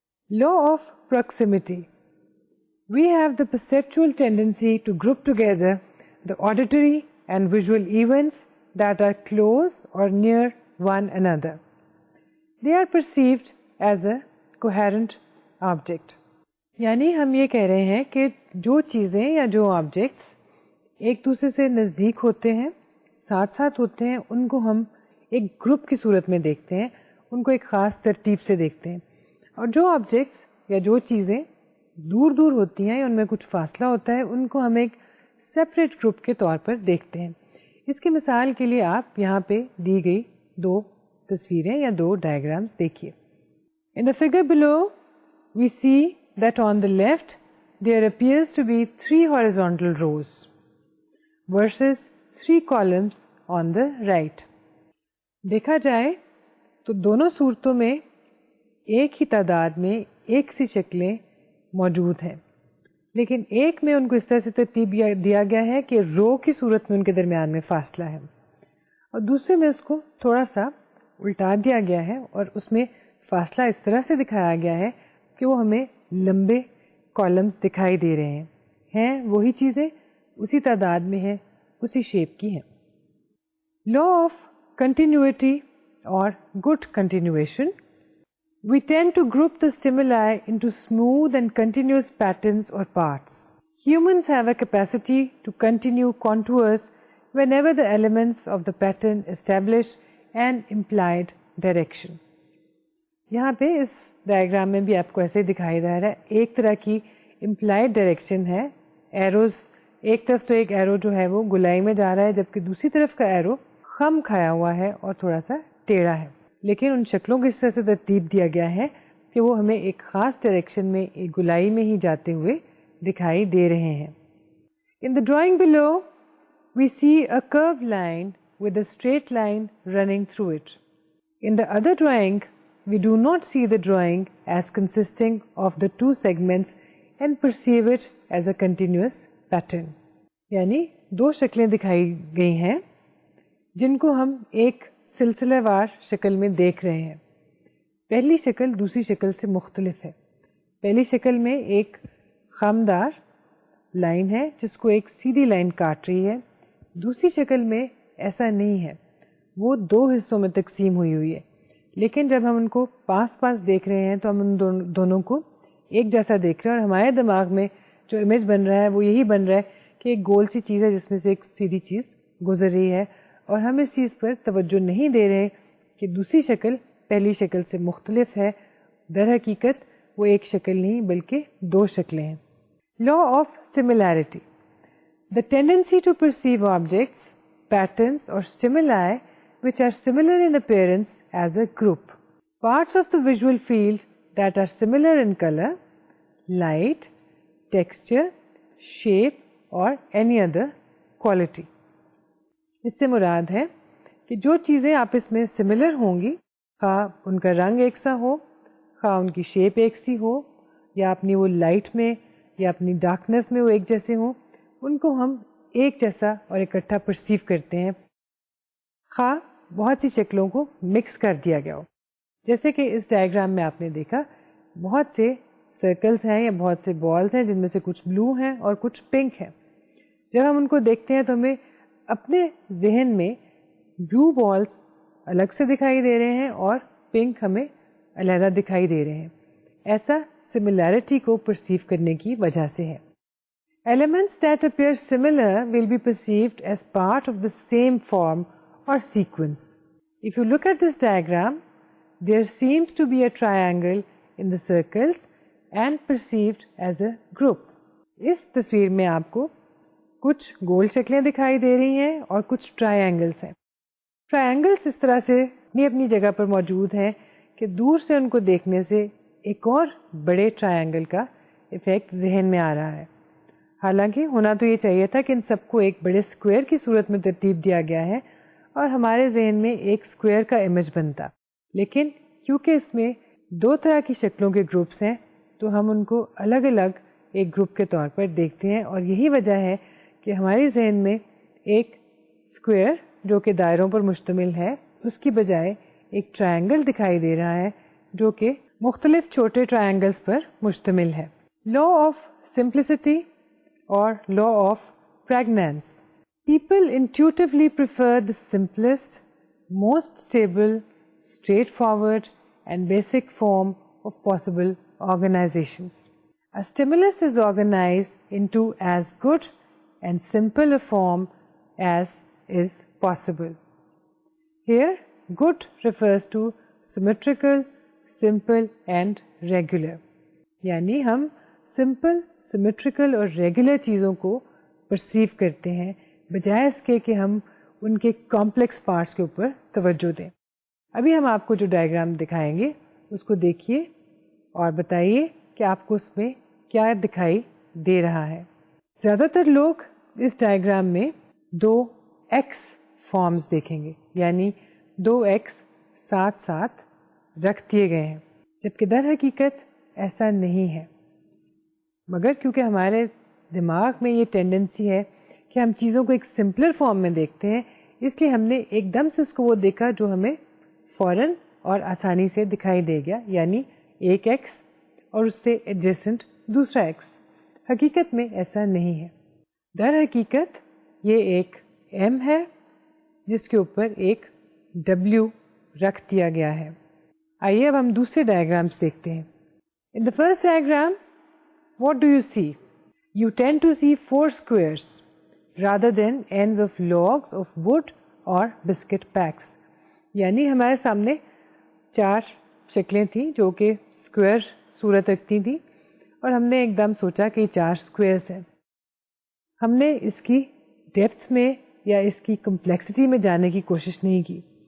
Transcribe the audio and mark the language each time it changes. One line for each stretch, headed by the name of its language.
English: Law of proximity. We have the perceptual tendency to group together the auditory and visual events that are close or near one another. They are perceived as a coherent object.
Urdu: یعنی ہم یہ کہہ رہے ہیں کہ جو چیزیں یا جو آبجیکٹس ایک دوسرے سے نزدیک ہوتے ہیں، ساتھ ساتھ ہوتے ہیں، ان کو ہم ایک گروپ کی صورت میں دیکھتے ہیں، ان کو ایک خاص ترتیب سے دیکھتے ہیں. اور جو آبجیکٹس یا جو چیزیں دور دور ہوتی ہیں یا ان میں کچھ فاصلہ ہوتا ہے، ان کو ہم ایک سیپریٹ گروپ کے طور پر دیکھتے ہیں. اس کی مثال کے لیے آپ یہاں پہ دی گئی 2 تصویریں یا 2 ڈائیگرامس دیکھیے.
English: In the figure below, we see that on the left there appears to be 3 horizontal rows versus 3 columns on the right.
Urdu: دیکھا جائے تو دونوں صورتوں میں ایک ہی تعداد میں ایک سی شکلیں موجود ہیں، لیکن ایک میں ان کو اس طرح سے ترتیب دیا گیا ہے کہ رو کی صورت میں ان کے درمیان میں فاصلہ ہے، اور دوسرے میں اس کو تھوڑا سا الٹا دیا گیا ہے اور اس میں فاصلہ اس طرح سے دکھایا گیا ہے کہ وہ ہمیں لمبے کالمز دکھائی دے رہے ہیں وہی چیزیں اسی تعداد میں ہیں، اسی شیپ کی ہیں.
English: Law of continuity اور good continuation. We tend to group the stimuli into smooth and continuous patterns or parts. Humans have a capacity to continue contours whenever the elements of the pattern establish an implied direction.
Urdu: یہاں پہ اس diagram میں بھی آپ کو ایسے دکھائی دے رہا ہے، ایک طرح کی امپلائڈ ڈائریکشن ہے. ایروز ایک طرف تو ایک ایرو جو ہے وہ گلائی میں جا رہا ہے، جبکہ دوسری طرف کا ایرو خم کھایا ہوا ہے اور تھوڑا سا ٹیڑھا ہے، لیکن ان شکلوں کو اس طرح سے ترتیب دیا گیا ہے کہ وہ ہمیں ایک خاص ڈائریکشن میں ایک گلائی میں ہی جاتے ہوئے دکھائی دے رہے ہیں.
English: In the drawing below, we see a curved line with a straight line running through it. In the other drawing, we do not see the drawing as consisting of the 2 segments and perceive it as a continuous pattern.
Urdu: یعنی 2 شکلیں دکھائی گئی ہیں جن کو ہم ایک سلسلہ وار شکل میں دیکھ رہے ہیں. پہلی شکل دوسری شکل سے مختلف ہے. پہلی شکل میں ایک خمدار لائن ہے جس کو ایک سیدھی لائن کاٹ رہی ہے. دوسری شکل میں ایسا نہیں ہے، وہ 2 حصوں میں تقسیم ہوئی ہے. لیکن جب ہم ان کو پاس پاس دیکھ رہے ہیں تو ہم ان دونوں کو ایک جیسا دیکھ رہے ہیں، اور ہمارے دماغ میں جو امیج بن رہا ہے وہ یہی بن رہا ہے کہ ایک گول سی چیز ہے جس میں سے ایک سیدھی چیز گزر رہی ہے، اور ہم اس چیز پر توجہ نہیں دے رہے کہ دوسری شکل پہلی شکل سے مختلف ہے. در حقیقت وہ ایک شکل نہیں بلکہ 2 شکلیں ہیں.
English: Law of similarity. The tendency to perceive objects, patterns اور stimuli which are similar in appearance as a group. Parts of the visual field that are similar in color, light, texture, shape or any other quality.
Urdu: اس سے مراد ہے کہ جو چیزیں آپس میں similar ہوں گی، خواہ ان کا رنگ ایک سا ہو، خواہ ان کی شیپ ایک سی ہو، یا اپنی وہ لائٹ میں یا اپنی ڈارکنیس میں وہ ایک جیسے ہوں، ان کو ہم ایک جیسا اور اکٹھا پرسیو کرتے ہیں، خواہ بہت سی شکلوں کو مکس کر دیا گیا ہو. جیسے کہ اس ڈائیگرام میں آپ نے دیکھا بہت سے سرکلز ہیں یا بہت سے بالز ہیں جن میں سے کچھ بلو ہیں اور کچھ پنک ہیں. جب ہم ان کو دیکھتے ہیں تو ہمیں اپنے ذہن میں بلو بالز الگ سے دکھائی دے رہے ہیں اور پنک ہمیں علیحدہ دکھائی دے رہے ہیں. ایسا سملیرٹی کو پرسیو کرنے کی وجہ سے ہے.
English: Elements that appear similar will be perceived as part of the same form or sequence. If you look at this diagram, there seems to be a triangle in the circles and perceived as a group.
Urdu: اس تصویر میں آپ کو کچھ گول شکلیں دکھائی دے رہی ہیں اور کچھ ٹرائی اینگلس ہیں. ٹرائنگلس اس طرح سے اپنی جگہ پر موجود ہیں کہ دور سے ان کو دیکھنے سے ایک اور بڑے ٹرائنگل کا ایفیکٹ ذہن میں آ رہا ہے. حالانکہ ہونا تو یہ چاہیے تھا کہ ان سب کو ایک بڑے اسکوئر کی صورت میں ترتیب دیا گیا ہے اور ہمارے ذہن میں ایک اسکوئر کا امیج بنتا. لیکن کیونکہ اس میں دو طرح کی شکلوں کے گروپس ہیں تو ہم ان کو الگ الگ ایک گروپ کے طور پر دیکھتے ہیں, اور یہی وجہ ہے کہ ہمارے ذہن میں ایک اسکوئر جو کہ دائروں پر مشتمل ہے اس کی بجائے ایک ٹرائنگل دکھائی دے رہا ہے جو کہ مختلف چھوٹے ٹرائنگلز پر مشتمل ہے.
English: Law of simplicity اور law of pragnanz. People intuitively prefer the simplest, most stable, straightforward, and basic form of possible organizations. A stimulus is organized into as good and simple a form as is possible. Here, good refers to symmetrical, simple, and regular.
Urdu: یعنی ہم simple, symmetrical اور regular چیزوں کو perceive کرتے ہیں بجائے اس کے کہ ہم ان کے کمپلیکس پارٹس کے اوپر توجہ دیں. ابھی ہم آپ کو جو ڈائیگرام دکھائیں گے اس کو دیکھیے اور بتائیے کہ آپ کو اس میں کیا دکھائی دے رہا ہے. زیادہ تر لوگ اس ڈائیگرام میں دو ایکس فارمز دیکھیں گے, یعنی دو ایکس ساتھ ساتھ رکھ دیے گئے ہیں, جبکہ در حقیقت ایسا نہیں ہے. مگر کیونکہ ہمارے دماغ میں یہ ٹینڈنسی ہے کہ ہم چیزوں کو ایک سمپلر فارم میں دیکھتے ہیں, اس لیے ہم نے ایک دم سے اس کو وہ دیکھا جو ہمیں فوراً اور آسانی سے دکھائی دے گیا, یعنی ایک ایکس اور اس سے ایڈجسٹنٹ دوسرا ایکس. حقیقت میں ایسا نہیں ہے. در حقیقت یہ ایک ایم ہے جس کے اوپر ایک ڈبلیو رکھ دیا گیا ہے. آئیے اب ہم دوسرے ڈائیگرامس دیکھتے ہیں.
English: In the first diagram, what do you see? You tend to see 4 squares rather than ends of logs of wood or biscuit packs.
Urdu: یعنی ہمارے سامنے 4 شکلیں تھیں جو کہ اسکوئر صورت رکھتی تھیں, اور ہم نے ایک دم سوچا کہ 4 اسکوئرس ہیں. ہم نے اس کی ڈیپتھ میں یا اس کی کمپلیکسٹی میں جانے کی کوشش نہیں کی.